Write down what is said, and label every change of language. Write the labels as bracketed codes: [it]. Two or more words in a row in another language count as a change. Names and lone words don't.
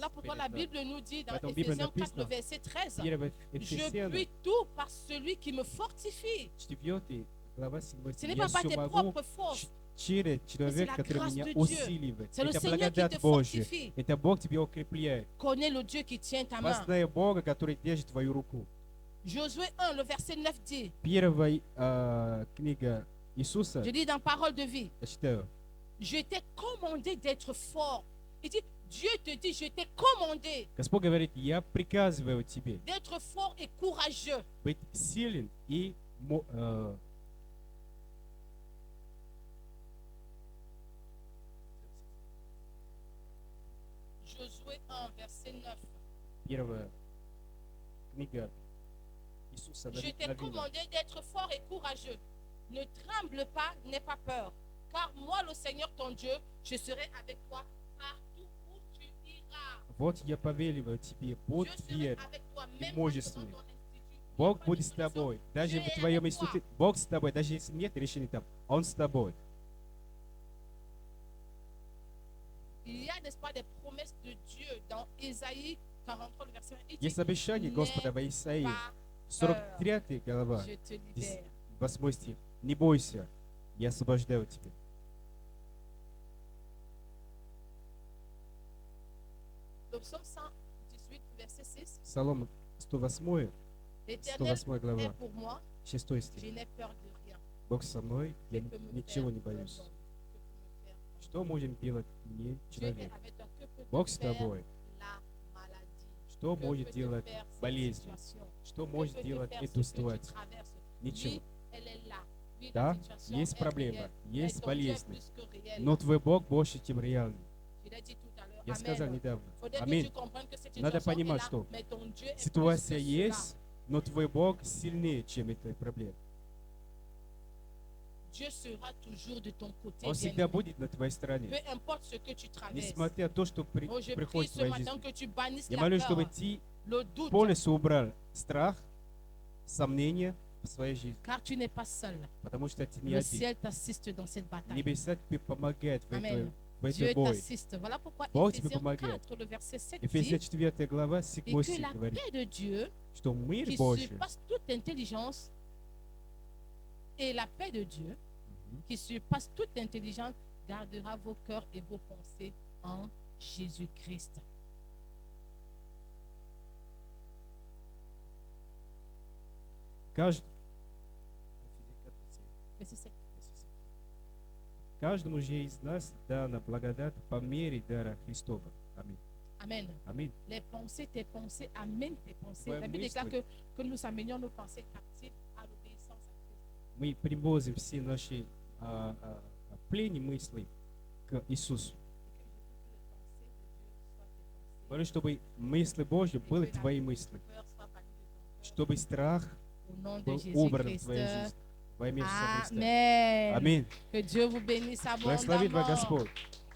[fr] Voilà pourquoi [ru] перед [fr] la [ru] нами. [fr] Bible nous dit dans [ru] Поэтому Библия [fr] Éphésiens 4, [ru] написано, [fr] le verset 13, [ru] 1 [fr] je [ru] Ефесянам, [fr] puis tout par celui qui me fortifie. [ru] 4 глава 7 [fr] Ce [ru] стих. [fr] n'est [ru] Я [fr] pas par [ru] все [fr] tes [ru] могу [fr] propres forces, [ru] через человека, [fr] la [ru] который [fr] grâce [ru] меня [fr] de Dieu. [ru] усиливает. [fr] C'est le [ru] Это [fr] Seigneur qui [ru] благодать [fr] te [ru] Божья. [fr] fortifie. [ru] Это Бог тебя укрепляет. [fr] Connais le Dieu qui tient ta main. [ru] Познай Бога, который держит твою руку. [fr] Josué 1, le verset 9 dit, [ru] Первая книга Иисуса, [fr] je lis dans Parole de vie, [ru] я читаю, [fr] je t'ai commandé d'être fort. Il dit, Dieu te dit, je t'ai commandé [ru] Господь говорит, я приказываю тебе [fr] d'être fort et courageux. [ru] быть силен и [fr] Josué 1, verset 9. [ru] первая книга Иисуса [fr] Je t'ai [ru] Навина. [fr] commandé d'être fort et courageux. Ne tremble pas, n'aie pas peur. Car moi, le Seigneur ton Dieu, je serai avec toi partout où tu iras. [ru] Вот я повеливаю тебе, будь [fr] Je serai [ru] верен [fr] avec toi, [ru] и [fr] même [ru] мужественный. [fr] dans ton institut. [ru] Бог [fr] Pas [ru] будет [fr] de [ru] с тобой. [fr] solution. [ru] Даже [fr] Dieu [ru] в [fr] est [ru] твоем [fr] avec toi. [ru] институте. Бог с тобой. Даже если нет решений там, Он с тобой. [fr] Il y a, n'est-ce pas, des promesses de Dieu dans Ésaïe 43, le verset 1. Il dit, [ru] Есть обещание Господа в Исаии, [fr] pas [ru] 43 глава, [fr] je te libère. [ru] 8 стих. Не бойся, я освобождаю тебя. [fr] Le psaume 118, verset 6. [ru] Псалом 108, [fr] L'Éternel [ru] 108 глава, [fr] est pour moi, [ru] 6 [fr] Je [ru] стих. [fr] n'ai peur de rien. [ru] Бог со мной, я [fr] Que peut me [ru] ничего не [fr] faire un [ru] боюсь. [fr] homme? Que peut me faire un [ru] Что можем делать мне, [fr] Dieu est [ru] человек? [fr] avec toi. Que peut te [ru] Бог с [fr] faire [ru] тобой. [fr] la maladie? [ru] Что [fr] Que [ru] может [fr] peut te [ru] делать [fr] faire cette [ru] болезнь? [fr] situation? [ru] Что [fr] Que [ru] может [fr] peut te [ru] делать [fr] faire [ru] эту [fr] ce que tu [ru] ситуацию? traverses? Ничего. [fr] Oui, elle est là. Oui, [ru] Да, [fr] la situation [ru] есть [fr] est [ru] проблема, [fr] réelle, [ru] есть [fr] mais ton Dieu est [ru] болезнь. [fr] plus que réel. [ru] Но твой Бог больше, чем реальный. [fr] Je l'ai dit tout à l'heure. [ru] Я сказал [fr] Amen. [ru] недавно. [fr] Faudrait que tu [ru] Аминь. [fr] comprennes que cette [ru] Надо [fr] situation est [ru] понимать, [fr] là, [ru] что [fr] mais ton Dieu est plus [ru] ситуация [fr] que [ru] есть, [fr] cela. [ru] но твой Бог сильнее, чем эта проблема. [fr] Dieu sera toujours de ton côté. [ru] Он [fr] bien-aimé. [ru] всегда будет на твоей стороне. [fr] Peu importe ce que tu traverses. [ru] Несмотря на то, что [fr] Oh, je prie [ru] приходит в [fr] ce [ru] твоей [fr] matin [ru] жизни. [fr] que tu bannisses [ru] Я [fr] la [ru] молюсь, чтобы [fr] peur, [ru] ты [fr] le doute, [ru] полностью убрал страх, сомнения в своей жизни. [fr] car tu n'es pas seul. [ru] Потому что ты не [fr] Le [ru] один. [fr] ciel t'assiste dans cette bataille. [ru] Небеса тебе помогают в [fr] Amen. [ru] этой [fr] Dieu [ru] бой. [fr] t'assiste. Voilà pourquoi [ru] Бог тебе [fr] Éphésiens [ru] помогает. [fr] 4, le verset 7 [ru] Ефесия [fr] dit [ru] 4 глава, [fr] et [ru] 7 [fr] que [ru] стих [fr] la [ru] говорит, [fr] paix de Dieu, [ru] что мир [fr] qui [ru] Божий, [fr] surpasse toute intelligence, et la paix de Dieu, qui surpasse toute intelligence, gardera vos cœurs et vos pensées en Jésus-Christ. [ru] каждый, [fr] Verset 7. [ru] каждому же из нас дана благодать по мере дара Христова. Аминь. [fr] Amen. [ru] Аминь. [fr] Les pensées, tes pensées, amène tes pensées. Ouais, La Bible oui, déclare oui. que nous amenions nos pensées captives à l'obéissance à Christ. [ru] Мы привозим все наши плени мысли к Иисусу. [fr] Et que je veux que les pensées de Dieu soient tes pensées. [ru] Молю, чтобы мысли Божьи были [fr] Et que la [ru] твои мысли. [fr] peur soit bannie de ton cœur. [ru] Чтобы страх [fr] Au nom de [ru] был убран в [fr] Jésus-Christ. [ru] твоей жизни. Во имя Иисуса Христа. [fr] Amen. [ru] Аминь. [fr] Que Dieu vous bénisse [ru] Благословит вас [fr] abondamment. [ru] Господь.